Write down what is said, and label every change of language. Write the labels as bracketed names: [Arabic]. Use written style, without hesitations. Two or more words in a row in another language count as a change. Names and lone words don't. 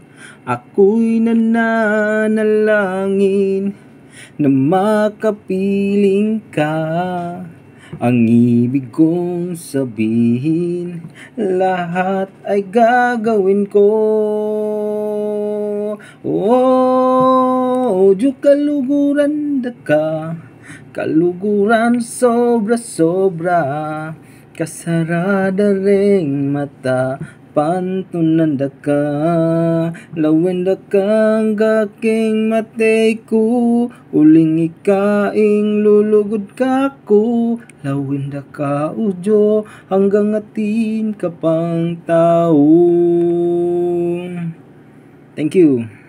[Filipino] Ako'y nananalangin na makapiling ka. Ang ibig kong sabihin, lahat ay gagawin ko. [Pampanga] Udyo kaluguran daka, kaluguran sobra-sobra. Kasarada ring mata, pantunan daka. Lawin dakang gaking matay ko, uling ikaing lulugod kako. Lawin daka udyo, hanggang atin ka pang tao. [English] Thank you.